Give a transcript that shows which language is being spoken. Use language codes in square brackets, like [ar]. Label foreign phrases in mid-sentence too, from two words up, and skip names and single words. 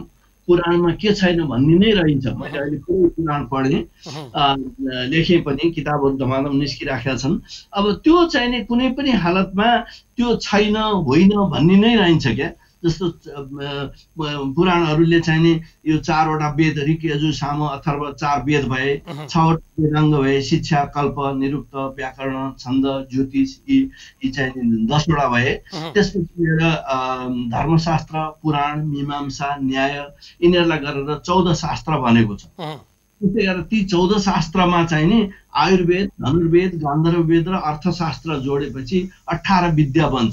[ne] पुराणमा के छैन भन्ने नै रहन्छ। मैले अहिले पुरै पुराण पढेँ, लेखेँ पनि, किताबहरू धमाधम निस्किराखेका छन्। अब त्यो चाहिँ नि कुनै पनि हालतमा त्यो छैन होइन भन्ने नै रहन्छ क्या। जस्तो पुराणहरूले चाहिँ नि यो 4वटा वेद ऋक यजु साम अथर्व 4 वेद भए, 6वटा वेदाङ्ग भए, शिक्षा, कल्प, निरुक्त, व्याकरण, छन्द, ज्योतिष, यी चाहिँ 10वटा भए। त्यसपछि धर्मशास्त्र, पुराण, मीमांसा, न्याय यिनीहरूलाई गरेर 14 शास्त्र भनेको छ। त्यसै गरेर ती 14 शास्त्रमा चाहिँ नि आयुर्वेद, धनुर्वेद, गान्धर्व वेद र अर्थशास्त्र जोडेपछि 18 विद्या बन्छ।